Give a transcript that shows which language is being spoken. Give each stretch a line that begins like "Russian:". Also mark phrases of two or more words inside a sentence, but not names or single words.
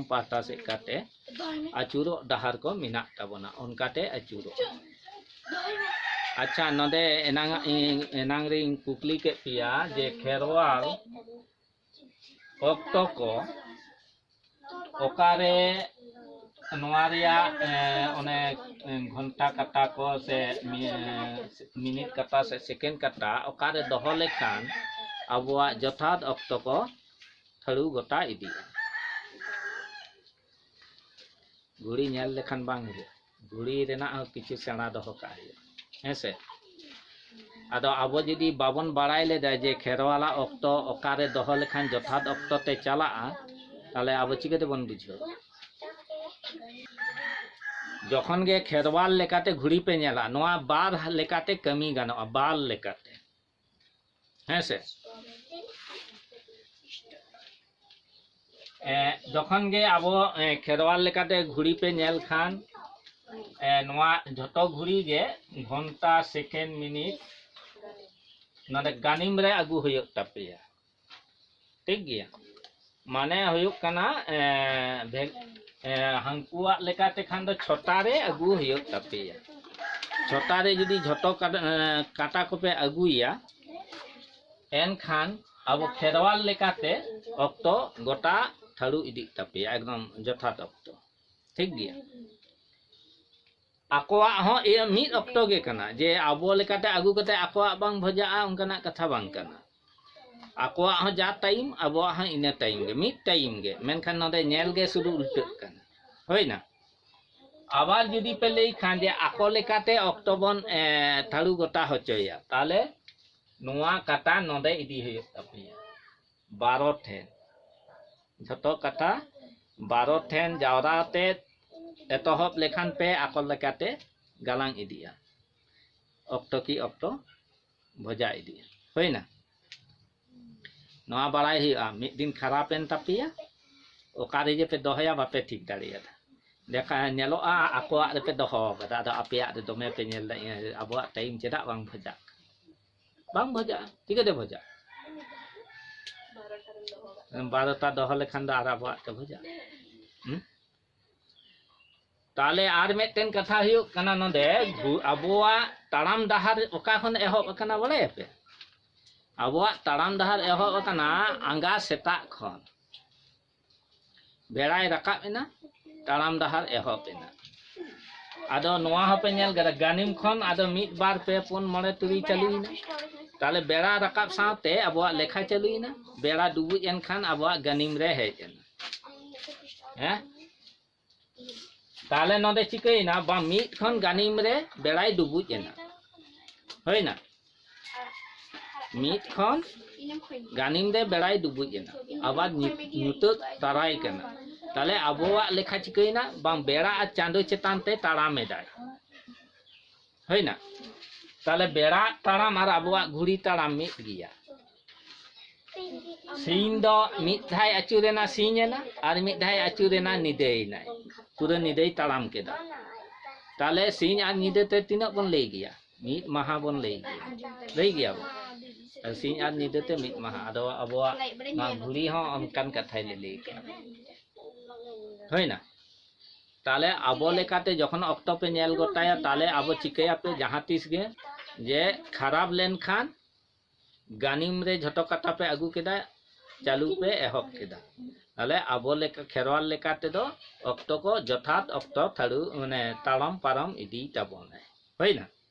Santali: पाता से काते अचुरो डहार को मिना ताबोना उनकाते अचुरो अच्छा नदे एनांग रे कुकली के पिया जे खेरवाल ऑक्टो को ओकारे नोआरिया ओने घंटा कटा को से मिनिट कटा से सेकेंड कटा ओकारे दोहो लेखान अबुआ जथात ऑक्टो को थड़ू गोटा इदी घुड़ी नेल लेखान बांग घुड़ी रेना किछु सेना दोहो का हेसे आदो आबो जदि बाबन बाड़ाई लेदा जे खेरवाला ऑक्टो ओकारे दोहो लेखान जथात ऑक्टो ते चला ताले आबो चिकेते बन बुझो जखन गे खेरवाल लेकाते घुड़ी पे नेला नोआ बार लेकाते कमी गानो बाल लेकाते हेसे जखन गे आबो खेरवाल लेकाते घुड़ी पे नेल खान नोआ झटो घुड़ी गे घंटा सेकेंड मिनिट नदे गानिम रे अगु हुयो तापेया ठीक गया माने हुयो कना हंकुआ लेकाते खान दो छोटा रे अगु हुयो तापेया छोटा रे जदी झटो काटा को पे अगुया एन खान अब खेरवाल लेकाते ऑक्टो गोटा थड़ू इदी तापेया एकदम जथात ऑक्टो ठीक गया आकोआ हो ए मिद ऑक्टो गे कना जे आबो लेकाते अगु कते आकोआ बांग भजाआ उनकना कथा बांग कना आकोआ हो जा टाइम आबो हा इने टाइम गे मिद टाइम गे मेनखान नदे नेल गे सुदु उल्टा कना होइना आबार जदी पे लई खान जे आको लेकाते ऑक्टो बन थड़ू गोटा होचोया ताले नोआ काटा नदे इदी हुयो तापेया 12 ठेन झटो काटा 12 ठेन जावराते एतहब लेखान पे आको लेकाते गालांग इदिया ऑक्टो की ऑक्टो भजा इदिया होइना नोआ बड़ाई हुआ मिद दिन खराबेन तापिया ओकारे जे पे दोहया बापे ठीक दाड़िया देखा नेलोआ आकोआ रे पे दोहो कदा दा आपेया रे दोमे पे नेल आबोआ टाइम चेदा बांग भजा
Hindi: ठीक है
Santali: भजा 12टा दोहो लेखान दा आर आबोआ ते भजा ताले आर मेटेन कथा हुयो कना नदे अबोआ ताड़ाम डहार ओका खन एहब कना बड़े पे अबोआ ताड़ाम डहार एहब कना आंगा सेता खन बेड़ाय रकाब एना ताड़ाम डहार एहब एना आदो नोआ हपे नेल गानिम खन आदो मिद बार पे पुन मणे तुरी चालुइना ताले बेड़ा रकाब साथे अबोआ लेखा चालुइना बेड़ा डुबुज एन खान अबोआ गानिम रे हेज एना ताले नदे चिकैना बा मिद खन गानिम रे बेड़ाय डुबुज एना होइना मिद खन गानिम रे बेड़ाय डुबुज एना आबार नुतुक ताराय कना ताले अबोआ लेखा चिकैना बा बेड़ा आ चांदो चेतान ते ताड़ाम एदाय ᱦᱳᱭᱱᱟ ᱛᱟᱦᱞᱮ ᱵᱮᱲᱟ ᱛᱟᱲᱟᱢ ᱟᱨ ᱟᱵᱚᱣᱟᱜ ᱜᱷᱩᱲᱤ ᱛᱟᱲᱟᱢ ᱢᱤᱫ ᱜᱮᱭᱟ ᱥᱤᱧ ᱫᱚ ᱢᱤᱫ ᱫᱷᱟᱣ ᱟᱹᱪᱩᱨᱮᱱᱟ ᱥᱤᱧᱮᱱᱟ ᱟᱨ ᱢᱤᱫ ᱫᱷᱟᱣ ᱟᱹᱪᱩᱨᱮᱱᱟ ᱧᱤᱫᱟᱹᱭᱮᱱᱟᱭ ᱯᱩᱨᱟᱹ ᱧᱤᱫᱟᱹᱭ ᱛᱟᱲᱟᱢ ᱠᱮᱫᱟ তাহলে সিং আর নিদেতে তিনক বন লই গিয়া মিট মাহা বন লই গিয়া আর সিং আর নিদেতে মিট মাহা আদো আবওয়া মা ঘুরি হ অনকান কথাই লই হয় না তাহলে আবো লেকাতে যখন অক্টো পে নেল গোটায়া তাহলে আবো চিকায়া পে জাহা তিস গে যে খারাপ লেন খান গানিম রে ঝটো কাটা পে আগু কেদা চালু পে এহক কেদা তাহলে আবো লেকা খেরওয়াল লেকাতে দো অক্টো को যথাত অক্টো থাড়ু মানে তাড়াম পারম ইদি তাবনে হয় না